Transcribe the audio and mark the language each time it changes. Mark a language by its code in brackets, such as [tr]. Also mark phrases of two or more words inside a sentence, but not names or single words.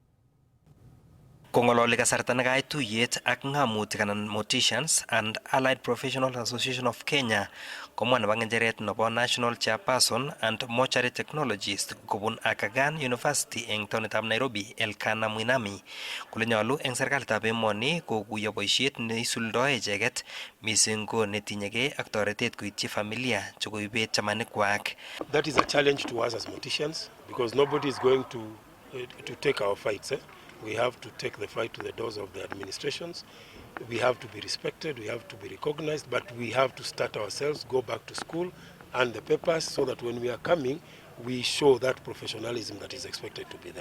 [kln] Kongololi kasarta nekait tuyet ak ng'amutik anan morticians and Allied Professional Association of Kenya komwa nebo ng'echeret nebo [en] National Chairperson and Mortuary Technologist [kln] kobun Aga University eng taonitab Nairobi Elkana Mwinami kole nyolu eng serikalitab emoni kokuyo boisiet neisuldoe icheket missing ko netinyegei ak toretet koityi familia chekoibet chamanikwak. [en] That is a challenge to us as morticians because nobody is going to take our fights. We have to take the fight to the doors of the administrations. We have to be respected, we have to be recognized, but we have to start ourselves, go back to school and the papers so that when we are coming, we show that professionalism that is expected to be there.